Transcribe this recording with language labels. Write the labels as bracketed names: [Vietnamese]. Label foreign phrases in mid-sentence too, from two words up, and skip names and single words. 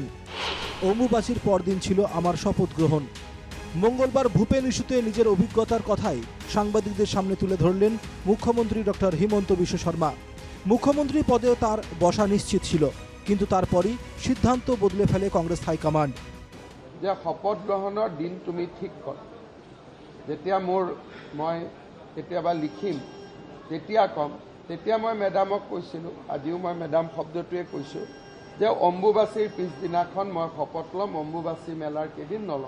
[Bangla] অম্বুবাচীর পরদিন ছিল আমার শপথ গ্রহণ। মঙ্গলবার ভূপেন ইস্যুতে নিজের অভিজ্ঞতার কথাই সাংবাদিকদের সামনে তুলে ধরলেন মুখ্যমন্ত্রী ডক্টর হিমন্ত বিশ্ব শর্মা। মুখ্যমন্ত্রী পদেও তার বসা নিশ্চিত ছিল, কিন্তু তারপরই সিদ্ধান্ত বদলে ফেলে কংগ্রেস হাইকমান্ড। [Assamese] যে শপত গ্ৰহণৰ দিন তুমি ঠিক কৰা, যেতিয়া মই কেতিয়াবা লিখিম তেতিয়া কম, তেতিয়া মই মেডামক কৈছিলোঁ, আজিও মই মেডাম শব্দটোৱে কৈছোঁ যে অম্বুবাচীৰ পিছদিনাখন মই শপত ল'ম, অম্বুবাচী মেলাৰ কেইদিন নলওঁ।